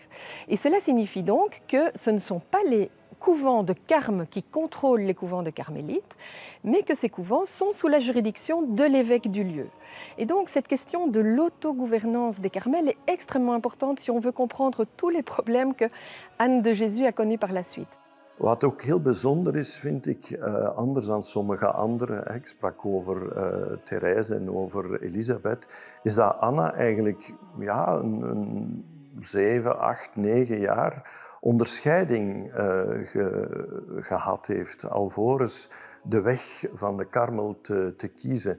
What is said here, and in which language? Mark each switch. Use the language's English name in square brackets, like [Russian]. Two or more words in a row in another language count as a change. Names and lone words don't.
[French] Et cela signifie donc que ce ne sont pas les couvents de Carme qui contrôlent les couvents de carmélites, mais que ces couvents sont sous la juridiction de l'évêque du lieu. Et donc cette question de l'autogouvernance des Carmels est extrêmement importante si on veut comprendre tous les problèmes que Anne de Jésus a connus par la suite. [Dutch] Wat ook heel bijzonder is, vind ik, anders dan sommige anderen, ik sprak over Therese en over Elisabeth, is dat Anna eigenlijk een 7, 8, 9 jaar onderscheiding gehad heeft, alvorens de weg van de Karmel te kiezen.